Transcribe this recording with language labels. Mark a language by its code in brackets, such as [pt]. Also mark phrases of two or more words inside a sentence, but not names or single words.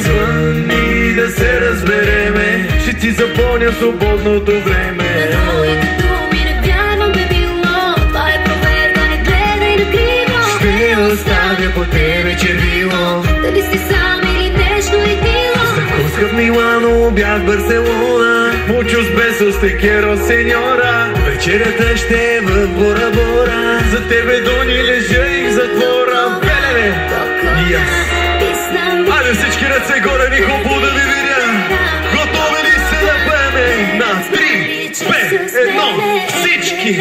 [bg] Звънни да се разбереме, ще ти запомня свободното време. На твоите думи не вярвам бе било, това е проверка, не гледай на криво. Ще оставя по тебе червило. Дали си сам или нещо е било. Закуска в Милано, бях в Барселона. [es] Muchos besos te quiero, señora. [bg] Вечерята ще е в Бора Бора. За тебе дони лежа и в затвора. Белене! Айде всички ръце горе, Никопо, да ви видя. Готови ли се да пеем? На 3, 5, 1, всички!